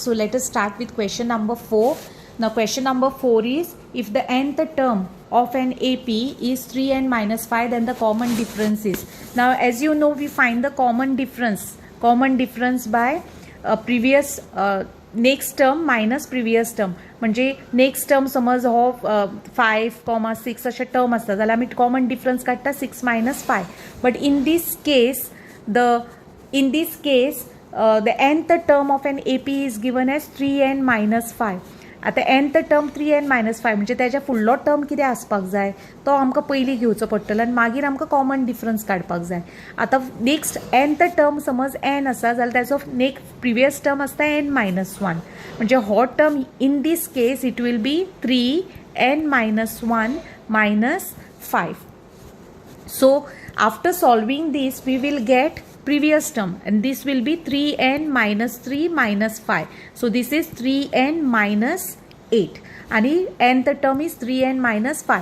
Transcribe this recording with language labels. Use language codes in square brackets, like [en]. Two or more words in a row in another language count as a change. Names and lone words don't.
[en] So let us start with question number 4. Now question number 4 is, if the nth term of an AP is 3n minus 5, then the common difference is. Now as you know, we find the common difference by previous next term minus previous term. [kok] म्हणजे [en] next term [kok] समज हो 5,6 अशे टर्म असता जाल्यार आमी [en] common difference [kok] काडटा 6 minus 5. [en] बट in this case the nth term of an AP is given as 3n minus 5. [kok] आता [en] nth term 3n minus 5 [kok] म्हणजे त्याच्या फुडलो टर्म कितें आसपाक जाय तो आमकां पयलीं घेवचो पडटलो आनी मागीर आमकां [en] common difference [kok] काडपाक जाय. आता [en] next nth term [kok] समज n आसा जाल्यार त्याचो [en] next previous term [kok] आसता n minus 1. म्हणजे हो [en] term in this case it will be 3n minus 1 minus 5. So after solving this we will get previous term and this will be 3n minus 3 minus 5. So this is 3n minus 8 and nth term is 3n minus 5.